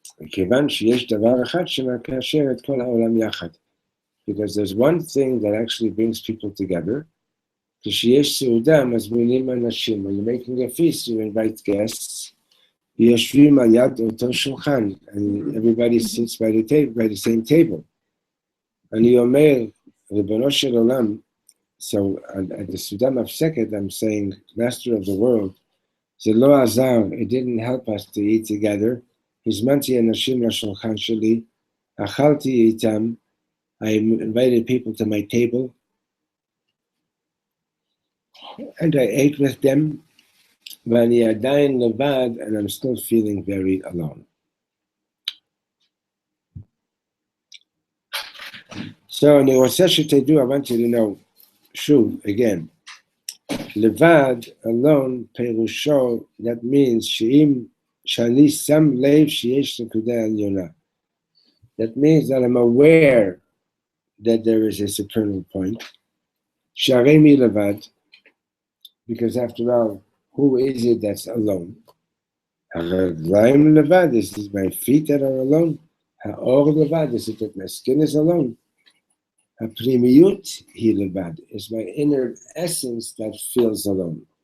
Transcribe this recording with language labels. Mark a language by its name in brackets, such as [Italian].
[Hebrew] כיוון שיש דבר אחד שמקשר את כל העולם יחד. [English] Because there's one thing that actually brings people together. [Hebrew] כשיש סעודה, מזמינים אנשים. [English] When you're making a feast, you invite guests. [Hebrew] יושבים על יד אותו שולחן, [English] and everybody sits by the same table. [Hebrew] אני אומר, ריבונו של עולם, [English] so at the סעודה מפסקת, I'm saying, Master of the world, [Hebrew] זה לא עזר, [English] it didn't help us to eat together. [Hebrew] הזמנתי אנשים לשולחן שלי, אכלתי איתם, [English] I invited people to my table, and I ate with them, [Hebrew] ואני עדיין לבד, [English] and I'm still feeling very alone. So [Hebrew] אני רוצה שתדעו, [English] I want you to know, שוב, again, לבד, alone, פירושו, that means [Hebrew] שאני שם לב שיש נקודה עליונה. [English] That means that I'm aware that there is a supernal point. [Hebrew] שהרי מי לבד, [English] because after all, who is it that's alone? [Hebrew] הרגליים לבד, [English] is it my feet that are alone? [Hebrew] האור לבד, [English] is it that my skin is alone? [Hebrew] הפנימיות היא לבד, [English] is my inner essence that feels alone.